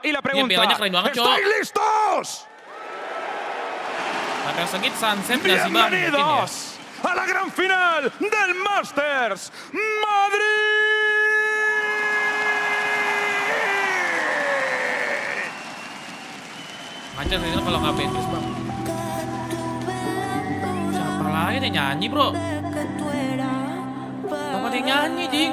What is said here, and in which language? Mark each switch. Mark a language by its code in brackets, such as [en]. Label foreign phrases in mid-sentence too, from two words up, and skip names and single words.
[es] Y la pregunta, ¿estáis listos? [id] Map yang sengit Sunset nggak sih bang? Mungkin ya. [es] Bienvenidos a la gran final del Masters Madrid. [id] Ngaca sih kalau nggak ban terus bang. Siapa lain yang nyanyi bro? Apa dia nyanyi, Jing?